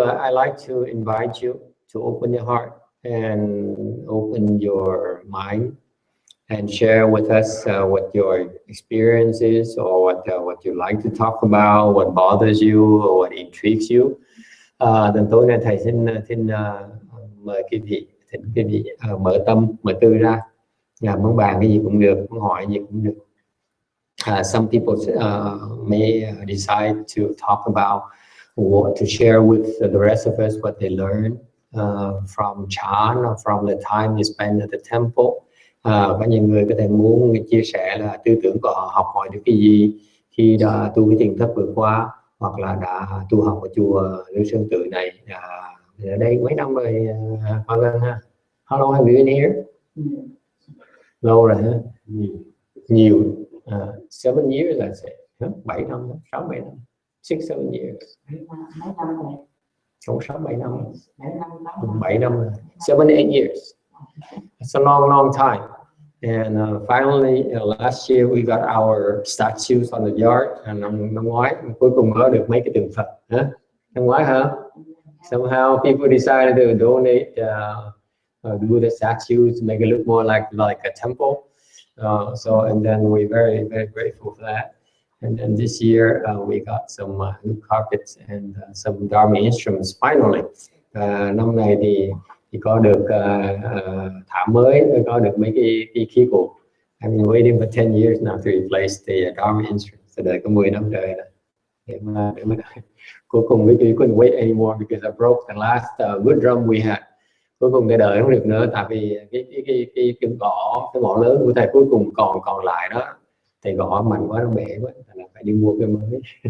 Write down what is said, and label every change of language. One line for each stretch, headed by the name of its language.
English: I like to invite you to open your heart and open your mind and share with us what your experience is, or what you like to talk about, what bothers you, or what intrigues you.
Vietnamese: Then tối nay thầy xin mời quý vị. Thỉnh quý vị mở tâm, mở tư ra, muốn bàn cái gì cũng được, muốn hỏi gì cũng được.
English: Some people may decide to talk about what to share with the rest of us, what they learned from Chan or from the time they spend at the temple.
Vietnamese: Có nhiều người có thể muốn chia sẻ là tư tưởng của họ học hỏi được cái gì khi đã tu cái thiền thất vừa qua, hoặc là đã tu học ở chùa Lưu Sơn Tự này. Ở đây mấy năm rồi, Hoa Ngân ha?
English: How long have you been here?
Vietnamese: Lâu rồi hả? Nhiều.
English: 7 years I say.
Vietnamese: 7 năm, 6-7 năm.
English: 6-7 years.
Vietnamese: Không 6-7 năm. 7 năm.
English: 7-8 years. It's a long time. And finally, last year we got our statues on the yard.
Vietnamese: Năm ngoái cuối cùng có được mấy cái tượng Phật. Năm ngoái hả?
English: Somehow people decided to donate, do the statues, make it look more like a temple. So and then we're very grateful for that. And then this year we got some new carpets and some Dharma instruments finally.
Vietnamese: Năm này thì có được thảm mới, có được mấy cái khí cụ.
English: I've been waiting for 10 years now to replace the Dharma instruments.
Vietnamese: Đợi có 10 năm trời rồi. Để mà cuối cùng
English: we couldn't wait anymore because I broke the last wood drum we had.
Vietnamese: Cuối cùng để đợi không được nữa, tại vì cái gõ, cái gõ lớn của thầy cuối cùng còn lại đó, thầy gõ mạnh quá nó bể quá, là phải đi mua cái mới.